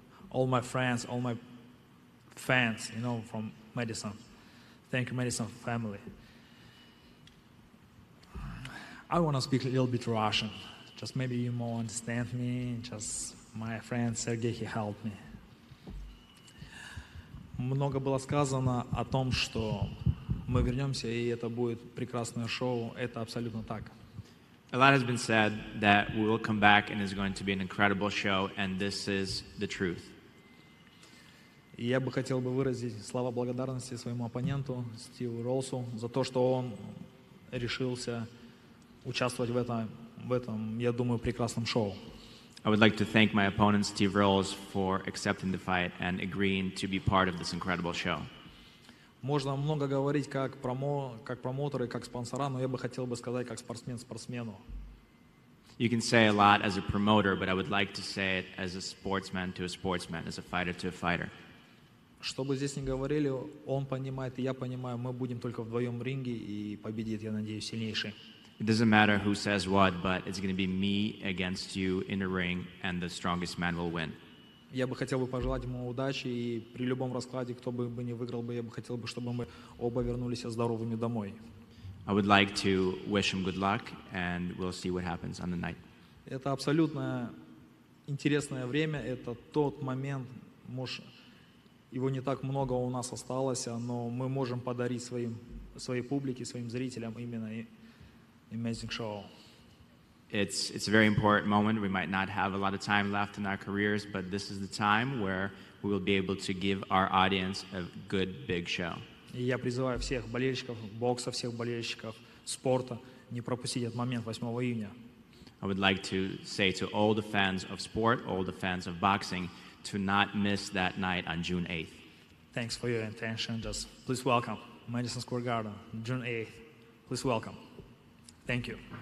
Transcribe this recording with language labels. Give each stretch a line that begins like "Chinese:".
English: All my friends, all my fans, you know, from Madison. Thank you, Madison family. I want to speak a little bit Russian. Just maybe you more understand me. Just my friend Sergey, he helped me.
Russian: Много было сказано о том, что мы вернемся, и это будет прекрасное шоу. Это абсолютно так.
English: A lot has been said that we will come back and it's going to be an incredible show, and this is the truth.
Russian: И я бы хотел бы выразить слова благодарности своему оппоненту Стиву Ролсу за то, что он решился участвовать в этом, я думаю, прекрасном шоу.
English: I would like to thank my opponent, Steve Rolls, for accepting the fight and agreeing to be part of this incredible show.
Russian: Можно много говорить как промоутеры, как спонсора, но я бы хотел бы сказать как спортсмен спортсмену.
English: You can say a lot as a promoter, but I would like to say it as a sportsman to a sportsman, as a fighter to a fighter.
Russian: Что бы здесь ни говорили, он понимает, и я понимаю, мы будем только вдвоем в ринге, и победит, я надеюсь, сильнейший.
English: It doesn't matter who says what, but it's going to be me against you in the ring, and the strongest man will win.
Russian: Я бы хотел пожелать ему удачи, и при любом раскладе, кто бы не выиграл, я бы хотел, чтобы мы оба вернулись здоровыми домой.
English: I would like to wish him good luck, and we'll see what happens on the night.
Russian: Это абсолютно интересное время, это тот момент, может, его не так много у нас осталось, но мы можем подарить своей публике, своим зрителям именно
English: amazing show. It's a very important moment. We might not have a lot of time left in our careers, but this is the time where we will be able to give our audience a good, big show.
Russian: И я призываю всех болельщиков бокса, всех болельщиков спорта не пропустить этот момент 8 июня.
English: I would like to say to all the fans of sport, all the fans of boxing, to not miss that night on June 8th. Thanks for your attention. Just please welcome Madison Square Garden, June 8th. Please welcome. Thank you.